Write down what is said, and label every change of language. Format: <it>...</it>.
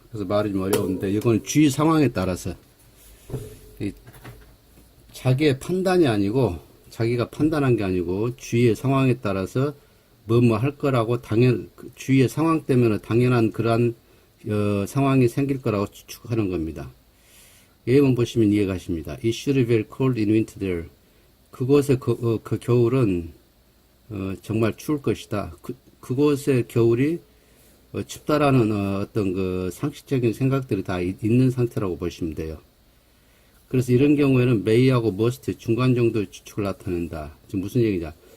<ko>그래서 말이 좀 어려운데 이건 주의 상황에 따라서 자기의 판단이 아니고 자기가 판단한 게 아니고 주위의 상황에 따라서 뭐 할 거라고 주위의 상황 때문에 당연한 그러한 상황이 생길 거라고 추측하는 겁니다. 예문 보시면 이해가십니다.</ko> <en>It should be very cold in winter there.</en> <ko>그곳의 그 겨울은 정말 추울 것이다. 그곳의 겨울이 춥다라는 어떤 그 상식적인 생각들이 다 있는 상태라고 보시면 돼요. 그래서 이런 경우에는 may하고 must 중간 정도의 추측을 나타낸다. 지금 무슨 얘기냐?</ko>